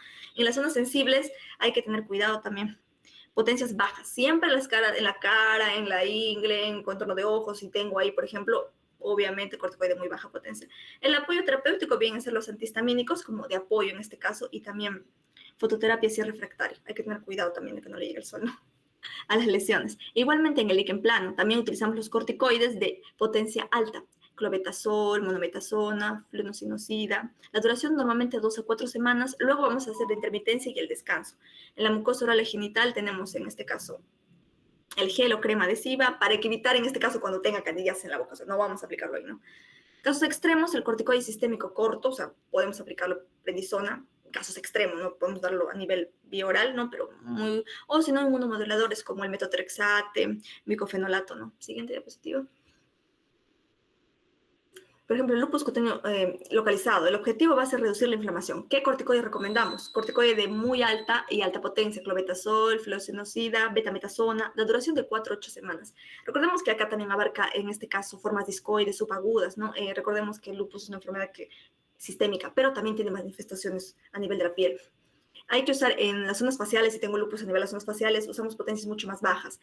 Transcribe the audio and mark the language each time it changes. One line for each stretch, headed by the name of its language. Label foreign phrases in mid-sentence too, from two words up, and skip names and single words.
Spanish: En las zonas sensibles hay que tener cuidado también. Potencias bajas, siempre en la cara, en la ingle, en contorno de ojos, si tengo ahí, por ejemplo, obviamente corticoide de muy baja potencia. El apoyo terapéutico vienen a ser los antihistamínicos, como de apoyo en este caso, y también fototerapia si es refractaria. Hay que tener cuidado también de que no le llegue el sol, ¿no? A las lesiones. Igualmente en el líquen plano, también utilizamos los corticoides de potencia alta, clobetasol, monometasona, flunosinosida. La duración normalmente 2 a 4 semanas. Luego vamos a hacer la intermitencia y el descanso. En la mucosa oral y genital tenemos en este caso el gel o crema adhesiva para evitar en este caso cuando tenga canillas en la boca. O sea, no vamos a aplicarlo ahí, ¿no? Casos extremos, el corticoide sistémico corto, o sea, podemos aplicarlo prednisona. Casos extremos, no podemos darlo a nivel bioral, ¿no? Pero muy, o si no, inmunomoduladores como el metotrexate, micofenolato, ¿no? Siguiente diapositiva. Por ejemplo, el lupus cutáneo localizado. El objetivo va a ser reducir la inflamación. ¿Qué corticoide recomendamos? Corticoide de muy alta y alta potencia, clobetasol, fluoxetinida, betametasona, la duración de 4 a 8 semanas. Recordemos que acá también abarca, en este caso, formas discoides, subagudas, ¿no? Recordemos que el lupus es una enfermedad sistémica, pero también tiene manifestaciones a nivel de la piel. Hay que usar en las zonas faciales, si tengo lupus a nivel de las zonas faciales, usamos potencias mucho más bajas.